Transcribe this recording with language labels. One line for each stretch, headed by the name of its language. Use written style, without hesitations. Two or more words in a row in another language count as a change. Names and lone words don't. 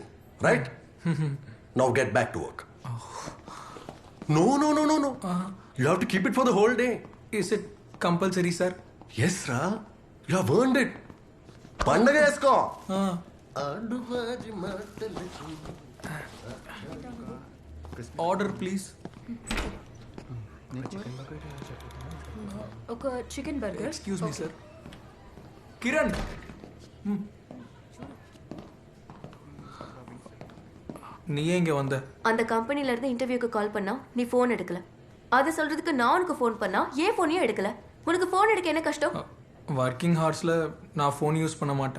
English: Right? Now get back to work. No. You have to keep it for the whole day. Is it compulsory, sir? Yes, Ra. You have earned it.
Telugu: పండగ ఎస్కో.
English: Order, please.
Telugu: ఒక చికెన్ బర్గర్.
English: Excuse me, sir.
Tamil: Kiran. நீ எங்க வந்த? அந்த கம்பெனில இருந்து
English: interview call
Tamil: பண்ணா நீ ஃபோன் எடுக்கல. அது சொல்றதுக்கு நான் உனக்கு ஃபோன் பண்ணா ஏன் ஃபோனையும் எடுக்கல? உனக்கு ஃபோன் எடுக்க என்ன கஷ்டம்?
English: working hours
Tamil: நான்
English: phone use
Tamil: பண்ண மாட்டேன்.